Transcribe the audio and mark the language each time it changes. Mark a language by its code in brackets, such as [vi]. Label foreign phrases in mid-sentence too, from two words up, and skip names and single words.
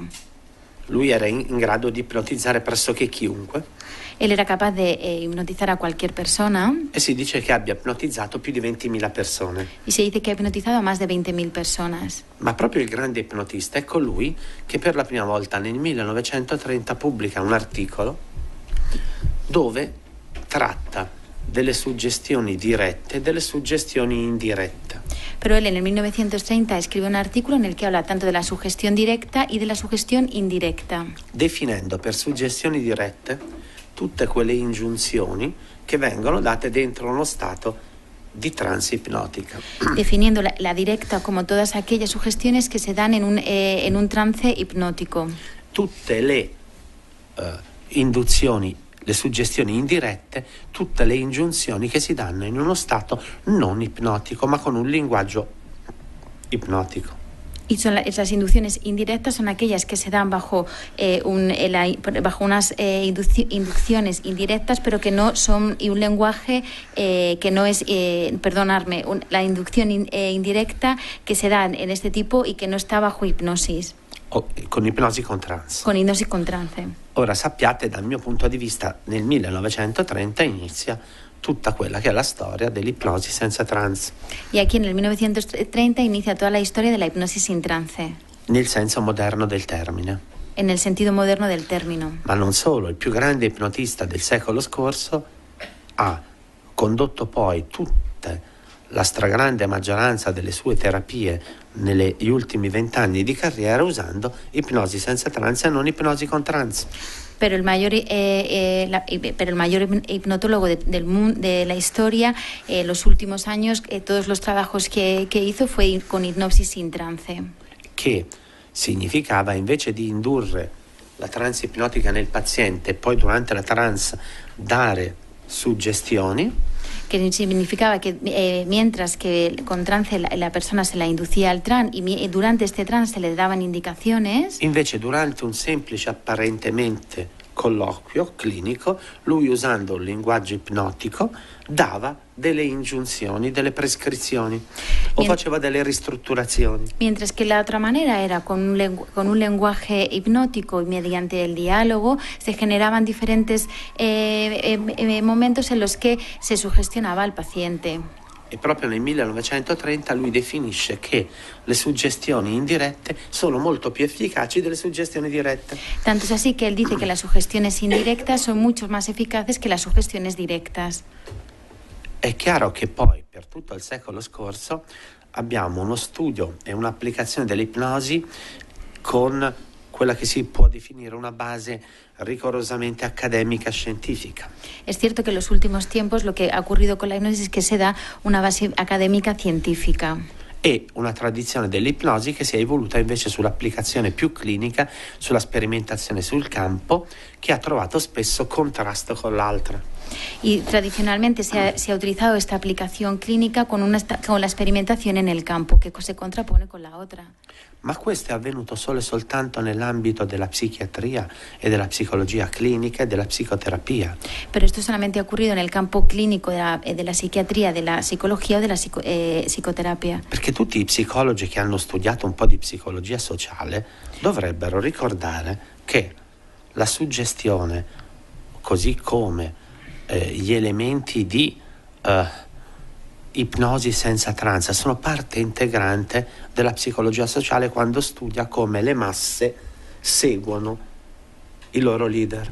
[it] Lui era in grado di ipnotizzare pressoché chiunque. [es] Él era capaz de hipnotizar a cualquier persona. [it] E si dice che abbia ipnotizzato più di 20.000 persone. [es] Y se dice que ha hipnotizado a más de 20.000 personas. [it] Ma proprio il grande ipnotista è colui che per la prima volta nel 1930 pubblica un articolo dove tratta delle suggestioni dirette e delle suggestioni indirette. [es] Pero él en el 1930 escribe un artículo en el que habla tanto de la sugestión directa y de la sugestión indirecta. [it] Definendo per suggestioni dirette tutte quelle ingiunzioni che vengono date dentro uno stato di trance ipnotica. [es] Definiendo la directa como todas aquellas sugestiones que se dan en un trance ipnótico. [it] Tutte le induzioni, le suggestioni indirette, tutte le ingiunzioni che si danno in uno stato non ipnotico, ma con un linguaggio ipnotico. [es] Y las inducciones indirectas son aquellas que se dan bajo unas inducciones indirectas, pero que no son y un lenguaje que no es, la inducción indirecta que se da en este tipo y que no está bajo hipnosis. [it] Con ipnosi con trance. Con ipnosi con trance. Ora sappiate, dal mio punto di vista, nel 1930 inizia tutta quella che è la storia dell'ipnosi senza trance. [es] Y aquí en el 1930 inicia toda la historia de la hipnosis sin trance. [it] Nel senso moderno del termine. [es] En el sentido moderno del término. [it] Ma non solo, il più grande ipnotista del secolo scorso ha condotto poi la stragrande maggioranza delle sue terapie negli ultimi 20 anni di carriera usando ipnosi senza trance e non ipnosi con trance. [es] Pero el mayor hipnotólogo de la historia, los últimos años, todos los trabajos que hizo fue con hipnosis sin trance. [it] Che significava, invece di indurre la trance ipnotica nel paziente e poi durante la trance dare suggestioni, [es] que significaba que mientras que con trance la persona se la inducía al trance y durante este trance se le daban indicaciones. [it] Invece durante un semplice apparentemente colloquio clinico, lui usando un linguaggio ipnotico dava delle ingiunzioni, delle prescrizioni o faceva delle ristrutturazioni. [es] Mientras que la otra manera era con un lenguaje hipnótico y mediante el diálogo se generaban diferentes momentos en los que se sugestionaba al paciente. [it] E proprio nel 1930 lui definisce che le suggestioni indirette sono molto più efficaci delle suggestioni dirette. [es] Tanto es así que él dice que las sugestiones indirectas son mucho más eficaces que las sugestiones directas. [it] È chiaro che poi per tutto il secolo scorso abbiamo uno studio e un'applicazione dell'ipnosi con quella che si può definire una base rigorosamente academica scientifica. [es] Es cierto que en los últimos tiempos lo que ha ocurrido con la hipnosis es que se da una base académica científica. [it] E una tradizione dell'ipnosi che si è evoluta invece sull'applicazione più clinica, sulla sperimentazione sul campo, che ha trovato spesso contrasto con l'altra. [es] Y tradicionalmente se ha utilizado esta aplicación clínica con la experimentación en el campo, que se contrapone con la otra. [it] Ma questo è avvenuto solo e soltanto nell'ambito della psichiatria e della psicologia clinica e della psicoterapia. [es] Pero esto solamente ha ocurrido en el campo clínico de la psiquiatría, de la psicología o de la psicoterapia. [it] Perché tutti i psicologi che hanno studiato un po' di psicologia sociale dovrebbero ricordare che la suggestione, così come gli elementi di ipnosi senza trance, sono parte integrante della psicologia sociale quando studia come le masse seguono i loro leader.